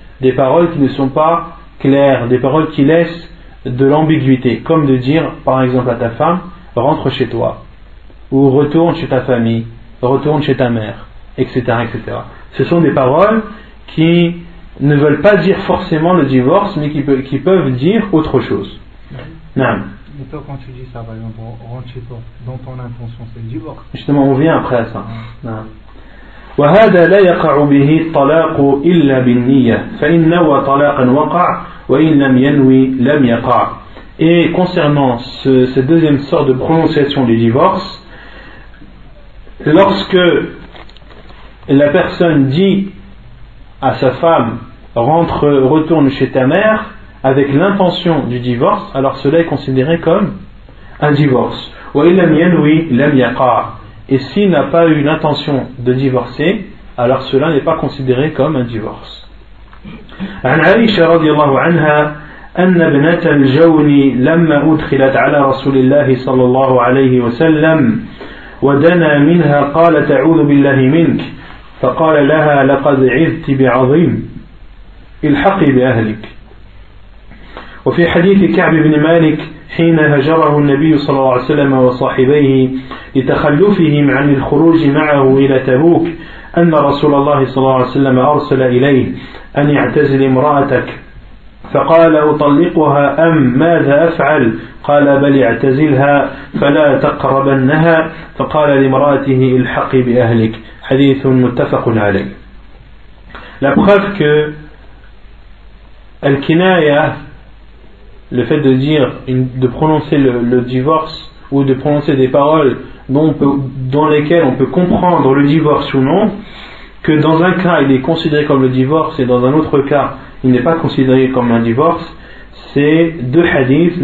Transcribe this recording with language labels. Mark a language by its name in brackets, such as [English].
[French] Des paroles qui ne sont pas claires, des paroles qui laissent de l'ambiguïté, comme de dire par exemple à ta femme, rentre chez toi, ou retourne chez ta famille, retourne chez ta mère, etc., etc. Ce sont des paroles qui ne veulent pas dire forcément le divorce, mais qui peuvent dire autre chose. Non. Et toi, quand tu dis ça, par exemple, rentre chez toi, dans ton intention, c'est le divorce. Justement, on vient après à ça. Non. [Arabic] وهذا لا يقع به الطلاق إلا بالنية فإن نوى طلاقا وقع وإن لم ينوي لم يقع. [French] Et concernant cette deuxième sorte de prononciation du divorce, lorsque la personne dit à sa femme retourne chez ta mère avec l'intention du divorce, alors cela est considéré comme un divorce. [Arabic] وإن لم ينوي لم يقع. [French] Et s'il n'a pas eu l'intention de divorcer, alors cela n'est pas considéré comme un divorce. [Arabic] عن عائشة رضي الله عنها أن ابنة الجوني لما أدخلت على رسول الله صلى الله عليه وسلم ودنا منها قال تعوذ بالله منك فقال لها لقد عذت بعظيم الحق بأهلك. وفي حديث كعب بن مالك حين هجره النبي صلى الله عليه وسلم وصاحبيه لتخلفهم عن الخروج معه إلى تبوك أن رسول الله صلى الله عليه وسلم أرسل إليه أن يعتزل امرأتك، فقال أطلقها أم ماذا أفعل؟ قال بل اعتزلها فلا تقربنها، فقال لامرأته الحق بأهلك. حديث متفق عليه. [French] La preuve que Al-Kinaya, le fait de dire, de prononcer le divorce ou de prononcer des paroles dans lesquelles on peut comprendre le divorce ou non, que dans un cas il est considéré comme le divorce et dans un autre cas il n'est pas considéré comme un divorce, c'est deux hadiths.